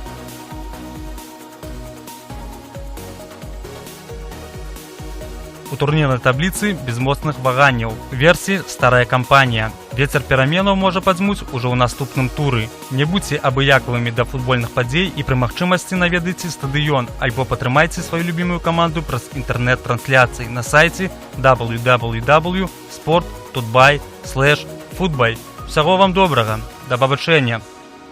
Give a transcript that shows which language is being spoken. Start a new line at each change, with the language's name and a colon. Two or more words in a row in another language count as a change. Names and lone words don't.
Belarusian: У турнірнай табліцы без моцных ваганняў. Версі старая кампанія. Вецер пераменаў можа падзьмуць ужо ў наступным туры. Не будзьце абыякавымі да футбольных падзей і пры магчымасці наведайце стадыён альбо падтрымайце сваю любімую каманду праз інтэрнэт-трансляцыі на сайце www.sport.by/football. Всяго вам добрага, да пабачэння!